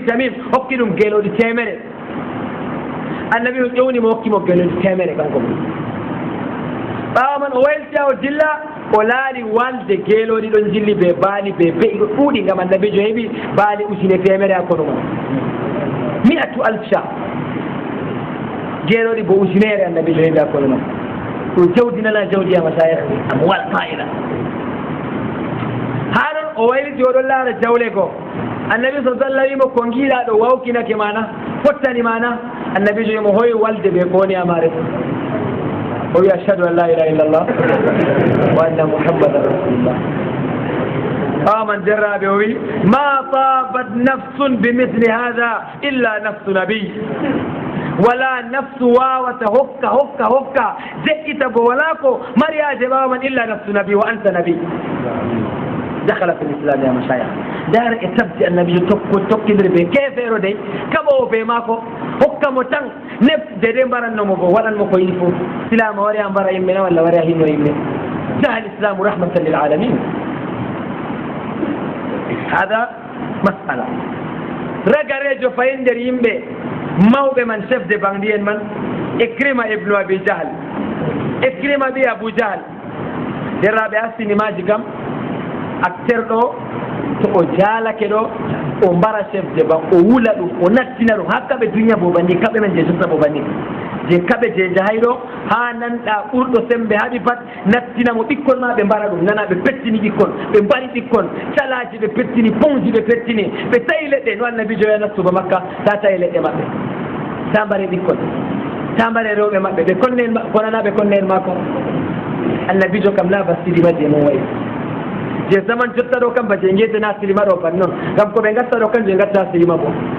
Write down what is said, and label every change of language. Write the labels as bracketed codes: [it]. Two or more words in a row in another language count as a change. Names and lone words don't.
[ff] tamim hokki ɗum geeloɗi 100 annabi o ƴownimo hokkimo geeloɗi 100 kanko mo ɓawa man o waylta o dilla o laari walde geeloɗi ɗon jilli ɓe baali ɓe beyi ɗo ɗuuɗi ngam annabijo heeɓi baali 100 ha kono mon 100 alf geeloɗi bo 100 annabijo heeɓi ha kono mon ɗum jawdi nana jawdi [ar] يا مشايخ [ff] amwal fa'ila haɗon o wayliti oɗon laara jawle goo annabi sa sallam wimo ko giiɗa ɗo wawkinake mana fottani mana annabijo wimo hoy walde ɓe ko woni amare o [ar] wi أشهد أن لا إله إلا الله وأن محمدا رسول الله aman [ff] derraɓe o wi [ar] ما طابت نفس بمثل هذا إلا نفس نبي ولا نفس [ff] wawata hokka jeƴƴita bo wala ko mariyaje ɓawaman [ar] إلا نفس نبي وأنت نبي دخل في الإسلام يا مشايخ [ff] dara e tabdi annabi tokkidiri ɓe kefeero dey kaɓowo ɓe maako hokka mo tan nefde de mbarannomo bo waɗanmo ko yiɗi fof silama wari a mbara yimɓe na walla wari a hinno yimɓe [ar] جاء الإسلام رحمة للعالمين هذه مسألة [ff] ragarejo fayin nder yimɓe mawɓe man [fr] chef de bandi [ff] en man Ikrima ibnu abi jahl Ikrima ɓi abou jahl derraɓe ha sinimaji kam acteur ɗo to o jaalake ɗo o mbara chef de ban o wula ɗum o nattina ɗum ha kaɓe duniya bo banni kaɓe men je jotta bo banni je kaɓe je jahay ɗo ha nanɗa ɓurɗo sembe haɓi pat nattina mo ɓikkon ma ɓe mbara ɗum nana ɓe pettini ɓikkon ɓe mbari ɓikkon calaji ɓe pettini ponji ɓe pettini ɓe tawi leɗɗe no annabijo ya nastuba makka ta tawi leɗɗe maɓɓe ta mbare ɓikkon ta mbare rewɓe maɓɓe ɓe konne konana ɓe konne en mako annabijo kam la basidi majje mon wayi je zaman jotta ɗo kam ba je guetena silima ɗo pat noon gam ko ɓe gatta ɗo kanjum gatta silima bo